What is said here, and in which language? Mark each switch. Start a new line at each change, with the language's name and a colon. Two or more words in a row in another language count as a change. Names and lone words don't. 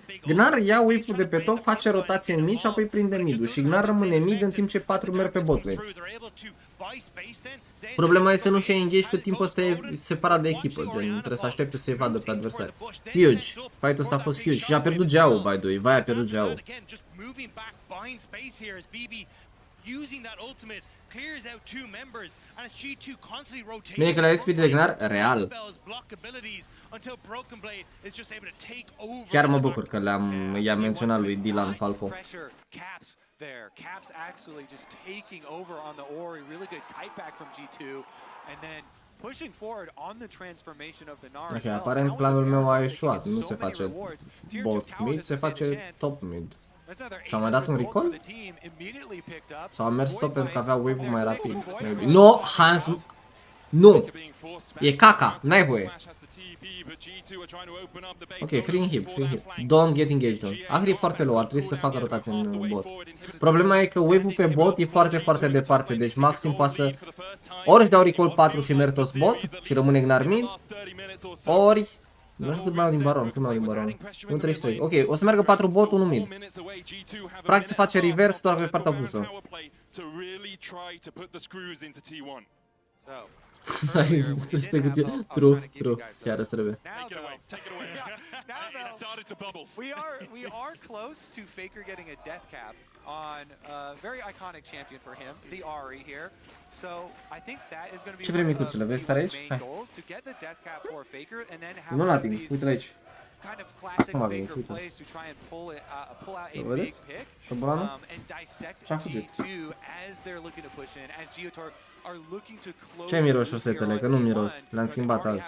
Romanian: Gnar ia wave-ul de pe top, face rotație în mid și apoi prinde mid-ul. Și Gnar rămâne mid în timp ce 4 merg pe bot lane. Problema e să nu-și ia engage cât timp ăsta e separat de echipă, gen trebuie să aștepte să-i vadă pe adversari. Huge, fight-ul ăsta a fost huge și a pierdut Geau,
English: by the way,
Romanian: vai a pierdut Geau. Bine că le-ai SpeeDy de Gnar, real. Chiar mă bucur că i-am menționat lui Dylan Falco.
English: There, Caps actually just taking over on the Ori, really good kite back from G2, and then pushing forward on the transformation of the Nara.
Romanian: Ok, aparent planul meu a ieșuat, nu se face bot mid, se face top mid. Și am mai dat un recall? Sau am mers top pentru că avea wave-ul mai rapid? No, Hans... Nu! E caca, n-ai voie.
English: Ok, free hip. Don't get engaged on.
Romanian: Ahri e foarte low, ar trebui să facă rotație în bot. Problema e că wave-ul pe bot e foarte departe, deci maxim poate să... Ori își dau recall 4 și merg toți bot și rămâne Gnar mid, ori... Nu știu cât mai au din baron, 1.33. Ok, o să meargă 4 bot, 1 mid. Practic se face reverse doar pe partea opusă. True, chiar îți trebuie.
English: We are close to Faker getting a death cap on a very iconic champion for him, the Ahri here. So I think that is going to be
Romanian: ce vrei micuțule, vezi star aici? Hai. Nu l ating, uite-l aici. Acum a venit, uite. Îl vedeți? Șobolanul? Și-a fugit. Ce miros șosetele? Că nu miros. Le-am schimbat azi.